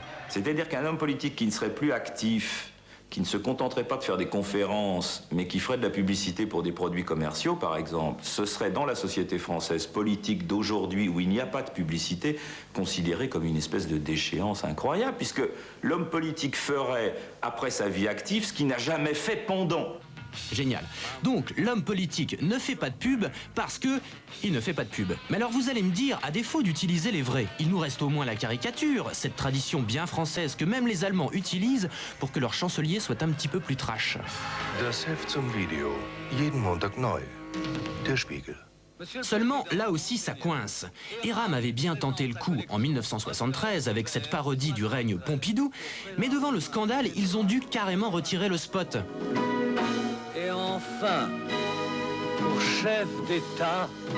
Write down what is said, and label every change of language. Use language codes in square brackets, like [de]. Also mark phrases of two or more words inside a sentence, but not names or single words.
[fr] C'est-à-dire qu'un homme politique qui ne serait plus actif, qui ne se contenterait pas de faire des conférences, mais qui ferait de la publicité pour des produits commerciaux, par exemple, ce serait dans la société française politique d'aujourd'hui, où il n'y a pas de publicité, considéré comme une espèce de déchéance incroyable, puisque l'homme politique ferait, après sa vie active, ce qu'il n'a jamais fait pendant. Génial. Donc, l'homme politique ne fait pas de pub parce que il ne fait pas de pub. Mais alors vous allez me dire, à défaut d'utiliser les vrais, il nous reste au moins la caricature, cette tradition bien française que même les Allemands utilisent pour que leur chancelier soit un petit peu plus trash. [de] Das Heft zum Video. Jeden Montag neu. Der Spiegel. [fr] Seulement, là aussi, ça coince. Eram avait bien tenté le coup en 1973 avec cette parodie du règne Pompidou, mais devant le scandale, ils ont dû carrément retirer le spot. Et enfin, pour chef d'État,